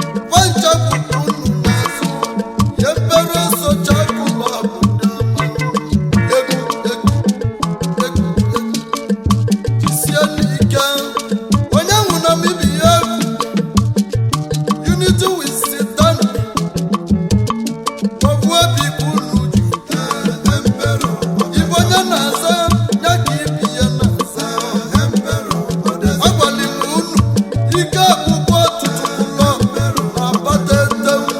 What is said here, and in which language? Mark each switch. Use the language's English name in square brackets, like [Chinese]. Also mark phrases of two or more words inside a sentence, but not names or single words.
[Igbo] Vancha bụ unu na-azụ. [English] Emperor Social Club [Igbo] ndị ọma. Egwu, egwu, egwu, egwu. Jisie n'ike. Onye nwụ na mbibi ya egwu. [English] Unity we stand. [Igbo] Ofu obi ka unu ji. Ibe onye na-aza, ya ka ibi ya na-aza. Agwali m unu, ike akwụkwọ ọtụtụ ụlọ na Abatete.